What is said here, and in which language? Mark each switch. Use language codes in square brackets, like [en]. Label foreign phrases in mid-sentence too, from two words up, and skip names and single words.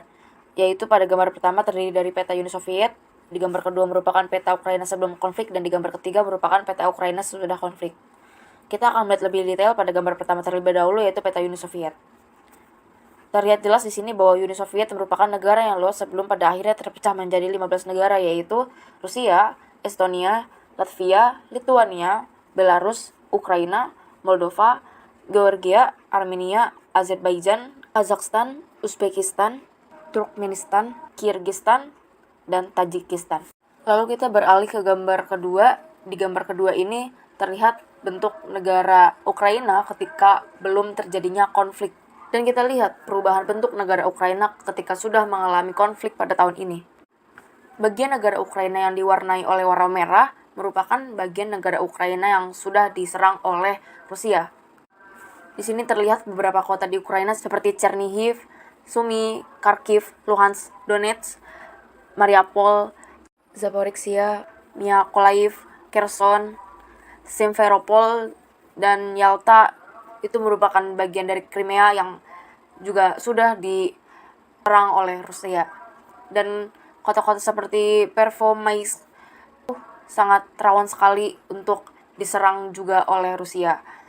[id] Yaitu pada gambar pertama terdiri dari peta Uni Soviet, di gambar kedua merupakan peta Ukraina sebelum konflik, dan di gambar ketiga merupakan peta Ukraina sesudah konflik. Kita akan melihat lebih detail pada gambar pertama terlebih dahulu yaitu peta Uni Soviet. Terlihat jelas di sini bahwa Uni Soviet merupakan negara yang luas sebelum pada akhirnya terpecah menjadi 15 negara yaitu Rusia, Estonia, Latvia, Lithuania, Belarus, Ukraina, Moldova, Georgia, Armenia, Azerbaijan, Kazakhstan, Uzbekistan, Turkmenistan, Kirgistan, dan Tajikistan. Lalu kita beralih ke gambar kedua. Di gambar kedua ini terlihat bentuk negara Ukraina ketika belum terjadinya konflik. Dan kita lihat perubahan bentuk negara Ukraina ketika sudah mengalami konflik pada tahun ini. Bagian negara Ukraina yang diwarnai oleh warna merah merupakan bagian negara Ukraina yang sudah diserang oleh Rusia. Di sini terlihat beberapa kota di Ukraina seperti Chernihiv, Sumy, Kharkiv, Luhansk, Donetsk, Mariupol, Zaporizhia, Mykolaiv, Kherson, Simferopol, dan Yalta. Itu merupakan bagian dari Crimea yang juga sudah diserang oleh Rusia. Dan kota-kota seperti Pervomaisk sangat rawan sekali untuk diserang juga oleh Rusia.